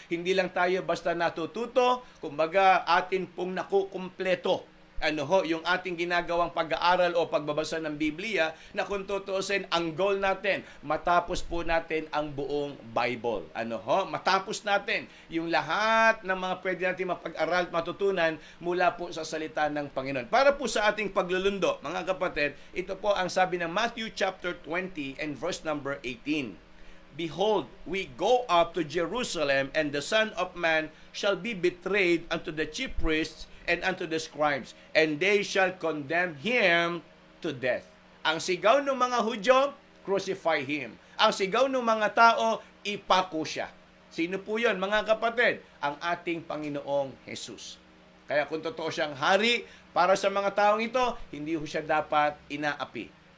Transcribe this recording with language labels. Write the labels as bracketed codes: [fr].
[tl] Hindi lang tayo basta natututo, kumbaga atin pong nakukumpleto yung ating ginagawang pag-aaral o pagbabasa ng Biblia na kung tutuusin, ang goal natin, matapos po natin ang buong Bible. Matapos natin yung lahat ng mga pwede natin mapag-aral at matutunan mula po sa salita ng Panginoon. Para po sa ating paglulundo, mga kapatid, ito po ang sabi ng Matthew chapter 20 and verse number 18. [en] Behold, we go up to Jerusalem, and the Son of Man shall be betrayed unto the chief priests and unto the scribes, and they shall condemn him to death. [tl] Ang sigaw ng mga Hudyo, [en] crucify him. [tl] Ang sigaw ng mga tao, ipako siya. Sino po yun, mga kapatid? Ang ating Panginoong Hesus. Kaya kung totoo siyang hari, para sa mga taong ito, hindi ho siya dapat inaapi.